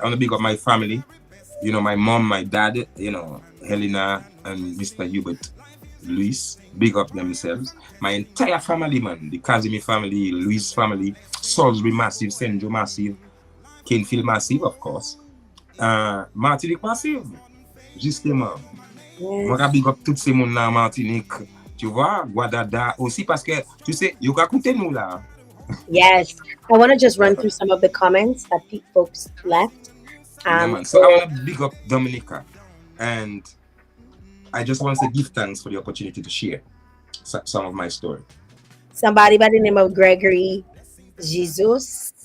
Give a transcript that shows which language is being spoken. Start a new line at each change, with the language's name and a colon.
English: I want to big up my family, you know, my mom, my dad, you know, Helena and Mr. Hubert, Luis, big up themselves. My entire family, man, the Kazimi family, Luis family, Salisbury massive, Senjo massive, Kenfield massive, of course. Martinique massive, justement.
French: Moi, je big up tout ce monde là en Martinique. Tu vois, Guadada aussi parce que, tu sais,
English: you can
French: écouter nous là.
English: Yes. I want to just run through some of the comments that folks left. Yeah, man. So I want to big up Dominica, and I just want to give thanks for the opportunity to share some of my story. Somebody by the name of Gregory Jesus.